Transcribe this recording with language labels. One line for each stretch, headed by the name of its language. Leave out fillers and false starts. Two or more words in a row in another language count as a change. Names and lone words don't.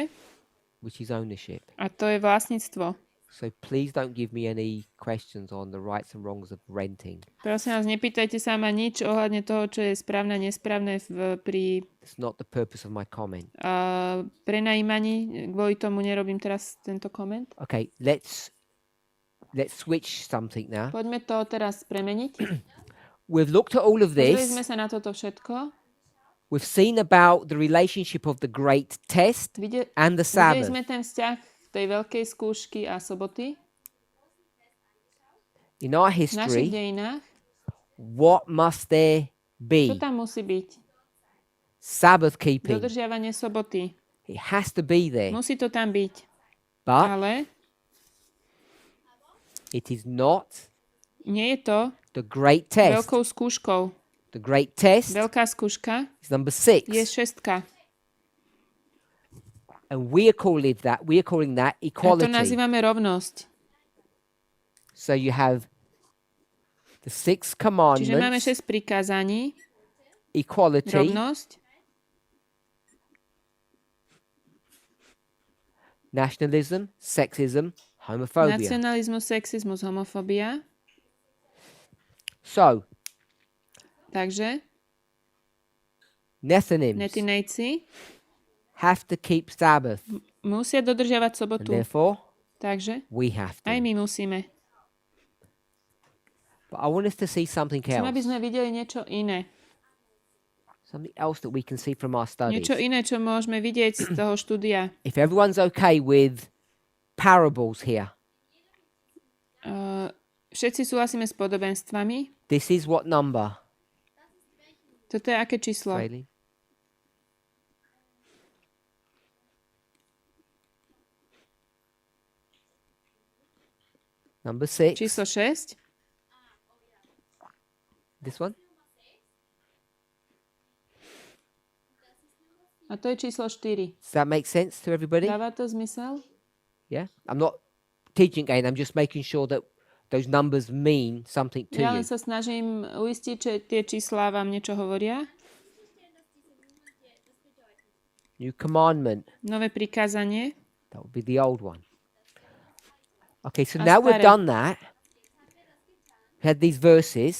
English: which is ownership.
Slovak: a to je vlastníctvo.
English: So please don't give me any questions on the rights and wrongs of renting.
Slovak: Prosím vás, nepýtajte sa ma nič ohľadne toho, čo je správne a nesprávne pri
English: It's not the purpose of my comment.
Slovak: prenajímaní. Kvôli tomu nerobím teraz tento koment.
English: Okay, let's switch something now.
Slovak: Poďme to teraz premeniť.
English: We've looked at all of
Slovak: Pozreli
English: this.
Slovak: sme sa na toto všetko.
English: We've seen about the relationship of the great test and the
Slovak: Videli
English: Sabbath.
Slovak: sme ten vzťah tej veľkej skúšky a soboty
English: In our
Slovak: v našich
English: history,
Slovak: dejinách.
English: what must there
Slovak: Čo
English: be?
Slovak: tam musí byť?
English: Sabbath keeping.
Slovak: Dodržiavanie soboty.
English: It has to be there.
Slovak: Musí to tam byť.
English: But
Slovak: Ale
English: it is not
Slovak: nie je to
English: the great test.
Slovak: veľkou skúškou.
English: The great test
Slovak: Veľká skúška
English: is number 6.
Slovak: je šestka.
English: And we are calling that
Slovak: A to
English: equality.
Slovak: nazývame rovnosť.
English: So you have the 6
Slovak: Čiže máme
English: commandments,
Slovak: 6 prikázaní,
English: equality,
Slovak: rovnosť,
English: nationalism, sexism, homophobia.
Slovak: nacionalizmus, sexizmus, homofóbia.
English: So,
Slovak: Takže
English: Nethinims
Slovak: netinejci
English: have to keep Sabbath.
Slovak: musia dodržiavať
English: And
Slovak: sobotu.
English: therefore,
Slovak: Takže
English: we have
Slovak: aj
English: to.
Slovak: my musíme.
English: But I want us to see something
Slovak: Chcem, aby
English: else.
Slovak: sme videli niečo iné.
English: Something else that we can see from our studies.
Slovak: Niečo iné, čo môžeme vidieť z toho štúdia.
English: If everyone's okay with parables here,
Slovak: Všetci súhlasíme s podobenstvami.
English: this is what number?
Slovak: Toto je aké číslo?
English: Bailey? Number 6.
Slovak: Číslo 6.
English: This one?
Slovak: A to je číslo 4.
English: Does that make sense to everybody?
Slovak: Dáva to zmysel?
English: Yeah? I'm not teaching again. I'm just making sure that those numbers mean something to
Slovak: Ja
English: you.
Slovak: len sa snažím uistiť, že tie číslá vám niečo hovoria.
English: New commandment.
Slovak: Nové prikázanie.
English: That would be the old one. Okay, so
Slovak: A
English: now we've
Slovak: staré.
English: done that. Had these verses.